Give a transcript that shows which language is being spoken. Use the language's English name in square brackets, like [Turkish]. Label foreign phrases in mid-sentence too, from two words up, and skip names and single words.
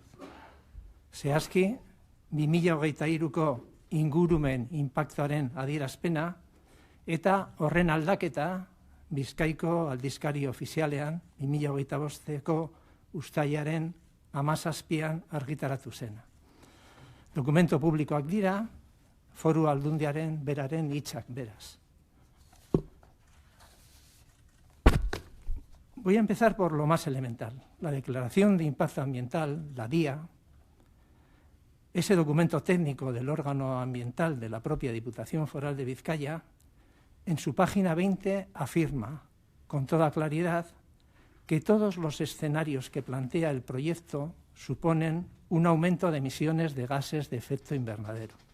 [Basque] Zehazki, 2023ko ingurumen inpaktuaren adierazpena eta horren aldaketa Bizkaiko aldizkari ofizialean 2025ko uztailaren 17an argitaratu zena. Dokumento publikoak dira, Foru Aldundiaren beraren hitzak beraz. [Spanish] Voy a empezar por lo más elemental. La Declaración de Impacto Ambiental, la DIA, ese documento técnico del órgano ambiental de la propia Diputación Foral de Vizcaya, en su página 20 afirma con toda claridad que todos los escenarios que plantea el proyecto suponen un aumento de emisiones de gases de efecto invernadero.